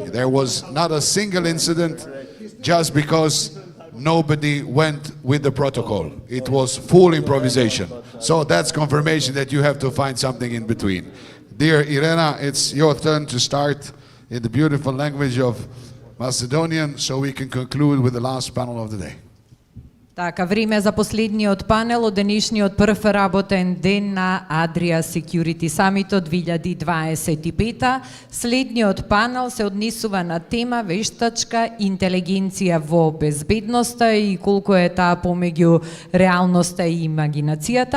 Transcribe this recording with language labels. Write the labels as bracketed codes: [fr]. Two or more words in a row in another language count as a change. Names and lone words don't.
[en] There was not a single incident just because nobody went with the protocol. It was full improvisation. So that's confirmation that you have to find something in between. Dear Irena, it's your turn to start in the beautiful language of Macedonian, so we can conclude with the last panel of the day. [mk] Така, време за последниот панел од денешниот прв работен ден на Adria Security Summit 2025. Следниот панел се однесува на тема вештачка интелигенција во безбедноста и колку е таа помеѓу реалноста и имагинацијата.